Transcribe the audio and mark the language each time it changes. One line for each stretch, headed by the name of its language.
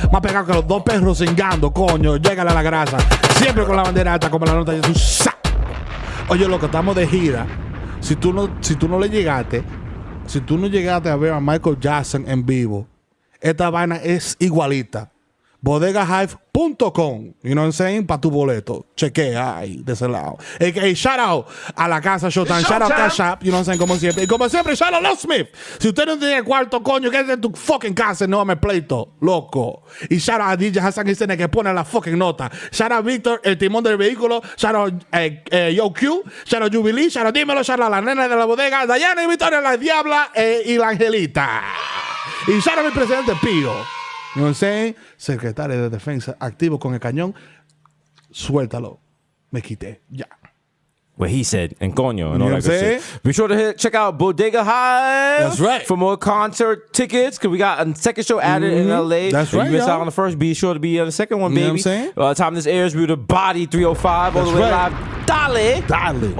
Spanish: Más pegado que los dos perros cingando, coño. Llégale a la grasa. Siempre con la bandera alta como la nota de Desus. Oye, lo que estamos de gira. Si tú no llegaste a ver a Michael Jackson en vivo, esta vaina es igualita.
English: Bodegahive.com, you know what I'm saying?
Spanish: Para tu boleto. Chequea ahí, de ese lado.
English: Hey, shout out
Spanish: a la casa Showtime.
English: Shout out Cash App, you know what I'm saying?
Spanish: Como siempre. Y como siempre, shout out Love Smith. Si usted no tiene cuarto, coño, quédate en tu fucking casa y no me pleito, loco. Y shout out a DJ Hasan que pone la fucking nota. Shout out Víctor, el timón del vehículo.
English: Shout out Yo Q. Shout out Jubilee. Shout out Dímelo.
Spanish: Shout out la nena de la bodega. Daiana y Victoria, la Diabla y la Angelita. Y shout out mi presidente Pío.
English: You know what I'm saying?
Spanish: Secretario de Defensa activo con el cañón. Suéltalo. Me quité. Ya.
English: What he said, and coño, and all that good shit. Be sure to check out Bodega Hive. That's right. For more concert tickets, because we got a second show added in LA. That's right. You missed out on the first, be sure to be on the second one, baby. You know what I'm saying? Time this airs, we're the Body 305 all the way live. Dale.